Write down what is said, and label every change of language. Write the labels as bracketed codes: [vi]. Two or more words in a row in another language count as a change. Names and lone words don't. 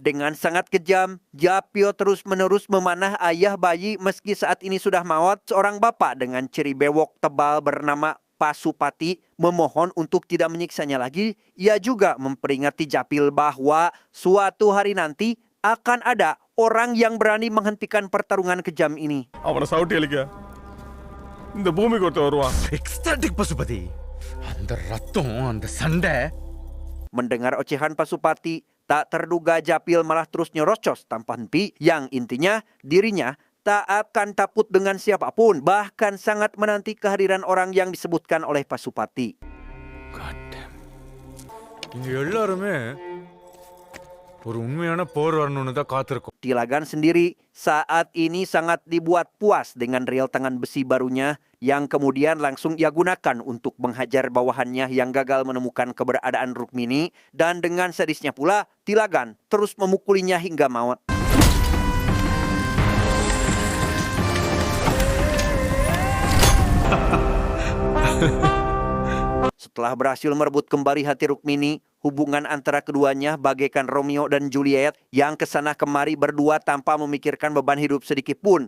[id] Dengan sangat kejam, Japio terus-menerus memanah ayah bayi meski saat ini sudah maut. Seorang bapak dengan ciri bewok tebal bernama Pasupati memohon untuk tidak menyiksanya lagi. Ia juga memperingati Japil bahwa suatu hari nanti akan ada orang yang berani menghentikan pertarungan kejam ini. [ta] அவனை சவுட்டி அளிக்க இந்த பூமிக்கு ஒருத்தர் வருவான். எக்ஸ்டாட்டிக் பசுபதி. அந்த ரத்தம் அந்த சண்டை. [id] Mendengar ocehan Pasupati, tak terduga Japil malah terus nyerocos tanpa henti, yang intinya dirinya tak akan takut dengan siapapun, bahkan sangat menanti kehadiran orang yang disebutkan oleh Pasupati. [ta] இங்க எல்லாருமே ஒரு உண்மையான போர் வரணும்னு தான் காத்திருக்கோம். [id] Tilagan sendiri saat ini sangat dibuat puas dengan rel tangan besi barunya yang kemudian langsung ia gunakan untuk menghajar bawahannya yang gagal menemukan keberadaan Rukmini, dan dengan sadisnya pula Tilagan terus memukulinya hingga maut. Setelah berhasil merebut kembali hati Rukmini, hubungan antara keduanya bagaikan Romeo dan Juliet yang kesana kemari berdua tanpa memikirkan beban hidup sedikit pun.